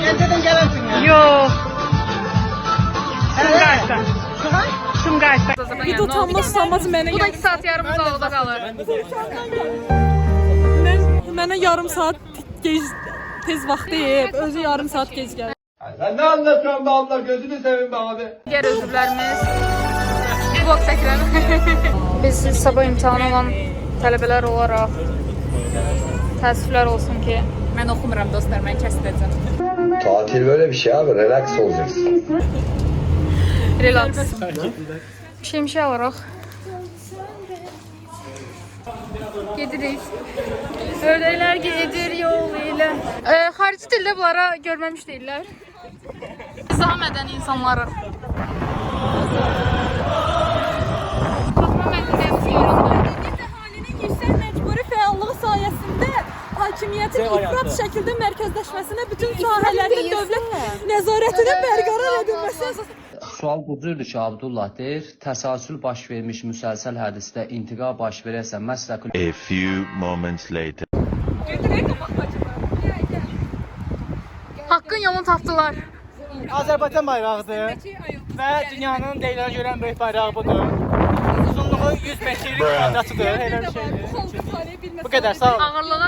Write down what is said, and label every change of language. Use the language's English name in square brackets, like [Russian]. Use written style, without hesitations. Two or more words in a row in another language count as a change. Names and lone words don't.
[Azerbaijani] Gəncədən gələrsin ya. yox. Bir utanmaz utanmaz mənə Bu da 2 saat yarım uzaqda qalır. mənə yarım saat tez vaxt deyib, özü yarım saat gec gəlir. [Turkish] Sen ne anlatıyorsun be abla, gözünü seveyim be abi. [Azerbaijani] Digər özürlərimiz vlog çəkirəm. Biz sabah imtahanı olan tələbələr olaraq təəssüflər olsun ki, Mən oxumuram dostlar, mən kəsdirəcəm. [Turkish] Tatil böyle bir şey abi, relax olacaksın. relax. [Azerbaijani] Bir şey alırıq. Gedirik. Ördəklər gedir yol ilə. Xarici dildə bunlara görməmiş deyirlər. Biz daha mədəni insanlarıq. Baxma mədəniyyəti yoruldu. Əhalinin yüksək məcburi fəallığı sayəsində hakimiyyətin ifrat şəkildə mərkəzləşməsinə bütün sahələrdə dövlət nəzarətinin bərqərar edilməsi. Sual budur ki, Abdullah deyir, təsəlsül baş vermiş müsəlsəl hədisdə intiqa baş verərsə məsləqül... [English] A few moments later. [Azerbaijani] Haqqın yolunu tapdılar. Azərbaycan bayrağıdır və dünyanın deyilənə görə ən böyük bayrağı budur. Uzunluğu 100 metrlik kvadratıdır, elə bir şeydir. Bu qədər, sağ olun. Ağırlığı